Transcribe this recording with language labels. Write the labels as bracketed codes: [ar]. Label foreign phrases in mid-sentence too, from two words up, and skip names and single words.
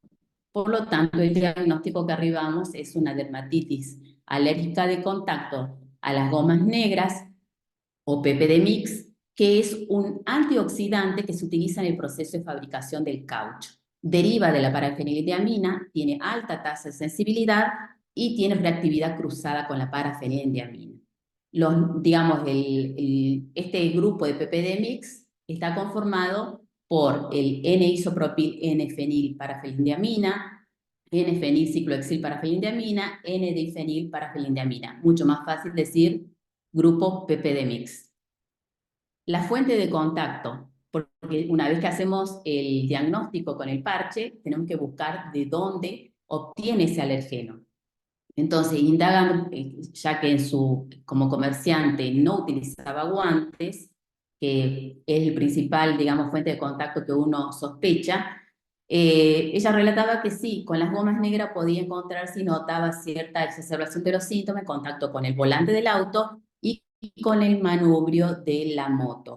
[es] Por lo tanto, el diagnóstico que arribamos es una dermatitis alérgica de contacto a las gomas negras o PPD-Mix, que es un antioxidante que se utiliza en el proceso de fabricación del caucho. Deriva de la parafenilendiamina, tiene alta tasa de sensibilidad y tiene reactividad cruzada con la parafenilendiamina. Este grupo de PPD-Mix está conformado por el N-isopropil N-fenil parafenilendiamina, N-fenil ciclohexil parafenilendiamina, N-difenil parafenilendiamina. Mucho más fácil decir grupo PPD-Mix. La fuente de contacto, porque una vez que hacemos el diagnóstico con el parche, tenemos que buscar de dónde obtiene ese alergeno. Entonces, indagan, ya que como comerciante no utilizaba guantes, que es el principal, digamos, fuente de contacto que uno sospecha, ella relataba que sí, con las gomas negras podía encontrar si notaba cierta exacerbación de los síntomas en contacto con el volante del auto y con el manubrio de la moto.